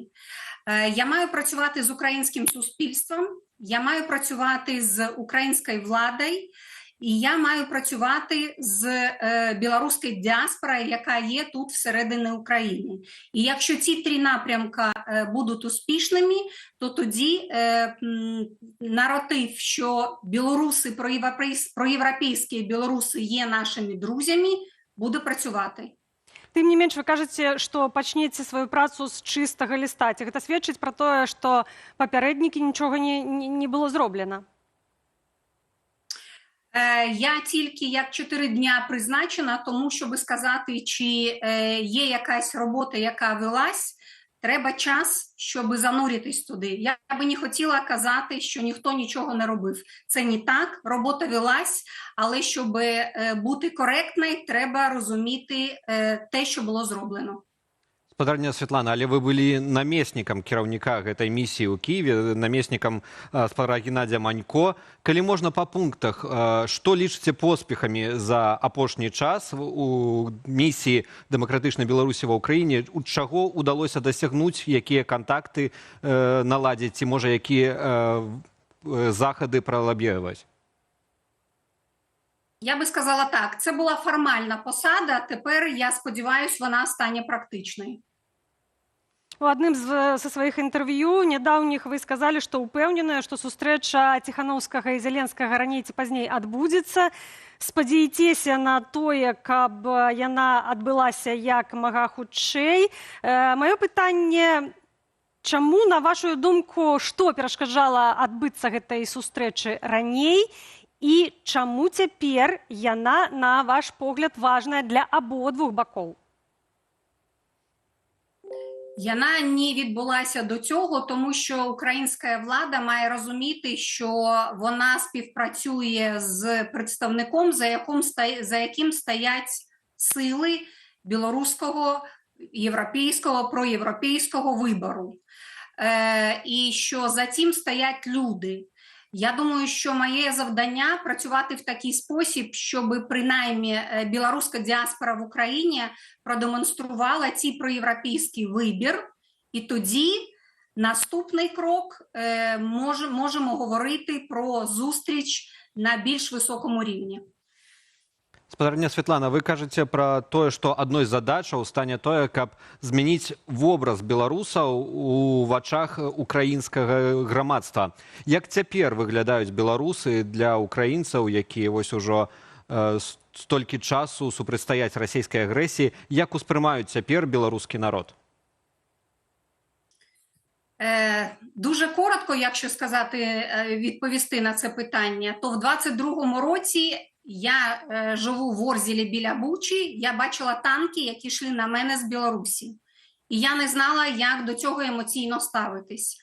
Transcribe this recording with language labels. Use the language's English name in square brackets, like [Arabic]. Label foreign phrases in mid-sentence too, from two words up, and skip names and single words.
[Ukrainian] Я маю працювати з українським суспільством, я маю працювати з українською владою, і я маю працювати з білоруською діаспорою, яка є тут всередині України. І якщо ці 3 напрямки будуть успішними, то тоді наратив, що білоруси, проєвропейські білоруси є нашими друзями, буде працювати. [Belarusian] Тым не менш, вы кажаце, што пачнеце сваю працу з чыстага ліста. Ці гэта сведчыць пра тое, што папярэднікі нічога не было зроблена? [Ukrainian] Я тільки як 4 дня призначена, тому, щоб сказати, чи є якась робота, яка велась, треба час, щоб зануритись туди. Я би не хотіла казати, що ніхто нічого не робив. Це не так, робота велась, але щоб бути коректною, треба розуміти те, що було зроблено. [Belarusian] Спадарня Святлана, але вы былі намеснікам кіраўніка гэтай місіі ў Кіеве, намеснікам спадара Геннадзя Манько. Калі можна па пунктах, што лічыце поспехамі за апошні час у місіі дэмакратычнай Беларусі ва ўкраіне, у чаго ўдалося дасягнуць, якія кантакты наладзіць, ці можа якія захады пралабіраваць? [Ukrainian] Я би сказала так, це була формальна посада, тепер, я сподіваюся, вона стане практичною. [Belarusian] У адным са сваіх інтэрв'ю нядаўніх вы сказалі, што ўпэўненыя, што сустрэча Ціханаўскага і Зеленскага раней ці пазней адбудзецца. Спадзеяцеся на тое, каб яна адбылася як мага хутчэй. Маё пытанне, чаму, на вашу думку, што перашкаджала адбыцца гэтай сустрэчы раней, і чаму цяпер яна, на ваш погляд, важная для абодвух бакоў? [Ukrainian] Яна не відбулася до цього, тому що українська влада має розуміти, що вона співпрацює з представником, за яким стоять сили білоруського, європейського, проєвропейського вибору. І що за цим стоять люди. Я думаю, що моє завдання працювати в такий спосіб, щоб принаймні білоруська діаспора в Україні продемонструвала цей проєвропейський вибір, і тоді Наступний крок можемо говорити про зустріч на більш високому рівні. [Belarusian] Спадарня Святлана, вы кажаце пра тое, што адной з задачаў стане тое, каб змяніць вобраз беларусаў у вачах украінскага грамадства. Як цяпер выглядаюць беларусы для украінцаў, якія вось ужо столькі часу супрацьстаяць расійскай агрэсіі, як успрымаюць цяпер беларускі народ? [Ukrainian] Дуже коротко, якщо відповісти на це питання, то в 22-му році я живу в Орзілі біля Бучі, я бачила танки, які йшли на мене з Білорусі. І я не знала, як до цього емоційно ставитись.